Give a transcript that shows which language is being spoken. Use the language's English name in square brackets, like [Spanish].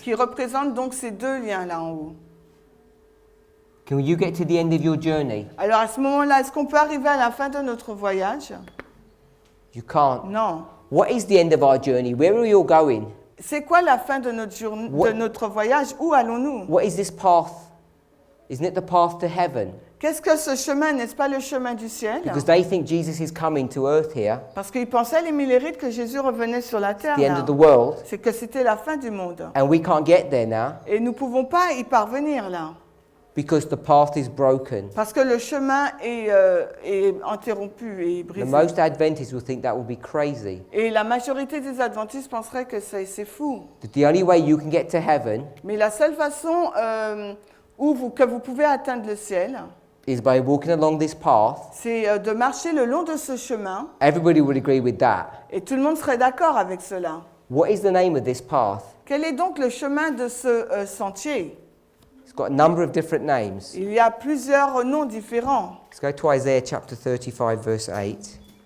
[French] qui représente donc ces deux liens là en haut. [English] Can you get to the end of your journey? [French] Alors à ce moment-là, est-ce qu'on peut arriver à la fin de notre voyage? [English] You can't. [French] Non. [English] What is the end of our journey? Where are we all going? [French] C'est quoi la fin de notre journée, [English] What- [French] de notre voyage? Où allons-nous? [English] What is this path? Isn't it the path to heaven? [French] Qu'est-ce que ce chemin? N'est-ce pas le chemin du ciel? [English] Because they think Jesus is coming to earth here, [French] Parce qu'ils pensaient, les millérites, que Jésus revenait sur la terre. [English] the end [French] là. [English] of the world, [French] C'est que c'était la fin du monde. [English] and we can't get there now [French] Et nous ne pouvons pas y parvenir là. [English] because the path is broken. [French] Parce que le chemin est interrompu et [English] The [French] brisé. [English] most Adventists will think that will be crazy. [French] Et la majorité des adventistes penseraient que c'est fou. [English] That the only way you can get to heaven [French] Mais la seule façon que vous pouvez atteindre le ciel, [English] is by walking along this path. [French] c'est de marcher le long de ce chemin. [English] Everybody would agree with that. [French] Et tout le monde serait d'accord avec cela. [English] What is the name of this path? [French] Quel est donc le chemin de ce sentier? [English] It's got a number of different names. [French] Il y a plusieurs noms différents. [English] Let's go to Isaiah chapter 35, verse 8.